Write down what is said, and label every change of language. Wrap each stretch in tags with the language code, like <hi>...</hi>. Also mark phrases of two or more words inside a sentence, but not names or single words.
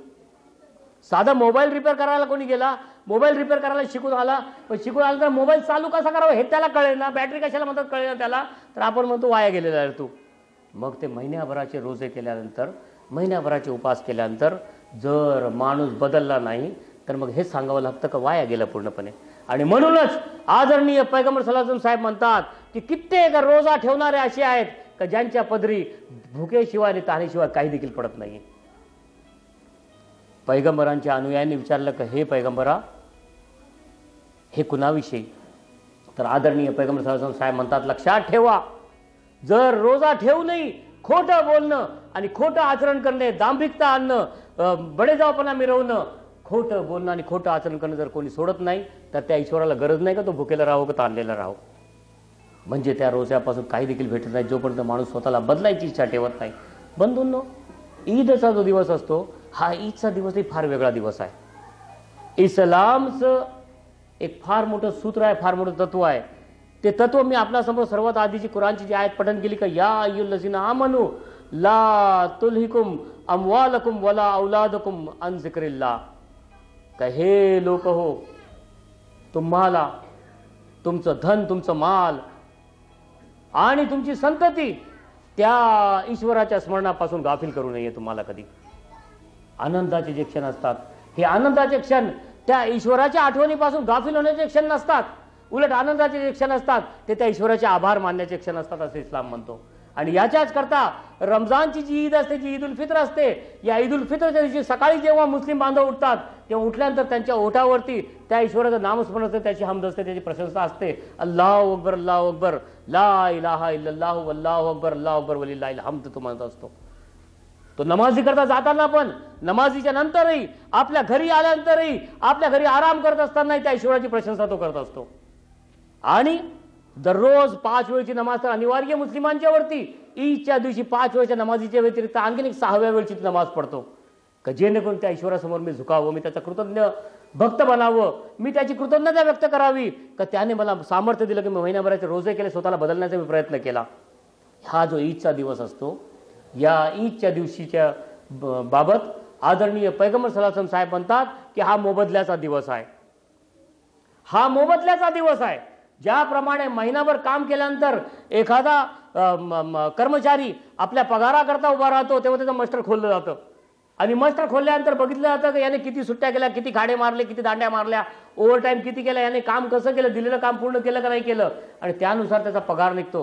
<mr>साधा मोबाईल रिपेअर करायला कोणी गेला, मोबाईल रिपेअर करायला शिकून आला, पण शिकून आला तर मोबाईल चालू कसा करावा हे त्याला कळेना, बॅटरी कशाला म्हणतात कळेना त्याला, तर आपण म्हणतो वाया गेलेला आहे तू. मग ते महिन्याभराचे रोजे केल्यानंतर, महिन्याभराचे उपास केल्यानंतर जर माणूस बदलला नाही तर मग हे सांगावं लागतं का वाया गेलं पूर्णपणे. आणि म्हणूनच आदरणीय पैगंबर</mr> <ar>صلى الله عليه وسلم</ar> <mr>साहेब म्हणतात की कित्येक रोजा ठेवणारे असे आहेत का ज्यांच्या पदरी भुकेशिवाय आणि तहानेशिवाय काही देखील पडत नाही. पैगंबरांच्या अनुयायांनी विचारलं की हे पैगंबरा, हे कुणाविषयी, तर आदरणीय पैगंबर</mr> <ar>صلى الله عليه وسلم</ar> <mr>साहेब म्हणतात, लक्षात ठेवा, जर रोजा ठेवूनही खोटं बोलणं आणि खोटं आचरण करणे, दांभिकता आणणं, बडेजावपणा मिरवणं, खोटं बोलणं आणि खोटं आचरण करणं जर कोणी सोडत नाही तर त्या ईश्वराला गरज नाही का तो भुकेला राहो का ताणलेला राहो. म्हणजे त्या रोजापासून काही देखील भेटत नाही जोपर्यंत माणूस स्वतःला बदलायची इच्छा ठेवत नाही. बंधूंनो, ईदचा जो दिवस असतो हा ईदचा दिवसही फार वेगळा दिवस आहे. इस्लामचं एक फार मोठं सूत्र आहे, फार मोठं तत्व आहे. ते तत्व मी आपल्यासमोर सर्वात आधीची कुराणची जी आयत पठण केली का</mr> <ar>يا أيها الذين آمنوا لا تلهكم أموالكم ولا أولادكم عن ذكر الله,</ar> <mr>का हे लोक हो, तुम्हाला तुमचं धन, तुमचं माल आणि तुमची संतती त्या ईश्वराच्या स्मरणापासून गाफील करू नये. तुम्हाला कधी आनंदाचे जे क्षण असतात हे आनंदाचे क्षण त्या ईश्वराच्या आठवणीपासून गाफील होण्याचे क्षण नसतात, उलट आनंदाचे जे क्षण असतात ते त्या ईश्वराचे आभार मानण्याचे क्षण असतात असे इस्लाम म्हणतो. आणि याच्याच करता रमजानची जी ईद असते, जी ईद उल फित्र असते, या ईद उल फित्रच्या दिवशी सकाळी जेव्हा मुस्लिम बांधव उठतात तेव्हा उठल्यानंतर त्यांच्या ओठावरती त्या ईश्वराचं नामस्मरण असते, त्याची हमद असते, त्याची प्रशंसा असते.</mr> <ar>الله أكبر الله أكبر لا إله إلا الله والله أكبر الله أكبر ولله الحمد</ar> <mr>तो म्हणत असतो. तो नमाजी करता जाताना पण, नमाजीच्या नंतरही, आपल्या घरी आल्यानंतरही, आपल्या घरी आराम करत असतानाही त्या ईश्वराची प्रशंसा तो करत असतो. आणि दररोज 5 वेळची नमाज तर अनिवार्य मुस्लिमांच्या वरती, ईदच्या दिवशी 5 वेळच्या नमाजीच्या व्यतिरिक्त आणखीन एक 6व्या वेळची नमाज पडतो का जेणेकरून त्या ईश्वरासमोर मी झुकावं, मी त्याचा कृतज्ञ भक्त बनावं, मी त्याची कृतज्ञता व्यक्त करावी का त्याने मला सामर्थ्य दिलं की मी महिनाभराचे रोजे केले, स्वतःला बदलण्याचा मी प्रयत्न केला. हा जो ईदचा दिवस असतो, या ईदच्या दिवशीच्या बाबत आदरणीय पैगंबर</mr> <ar>صلى الله عليه وسلم</ar> <mr>साहेब म्हणतात की हा मोबदल्याचा दिवस आहे. हा मोबदल्याचा दिवस आहे. ज्याप्रमाणे महिनाभर काम केल्यानंतर एखादा कर्मचारी आपल्या पगाराकरता उभा राहतो तेव्हा त्याचं मस्टर खोललं जातं आणि मस्टर खोलल्यानंतर बघितलं जातं की याने किती सुट्ट्या केल्या, किती खाडे मारले, किती दांड्या मारल्या, ओव्हरटाईम किती केला, याने काम कसं केलं, दिलेलं काम पूर्ण केलं का नाही केलं, आणि त्यानुसार त्याचा पगार निघतो.</mr>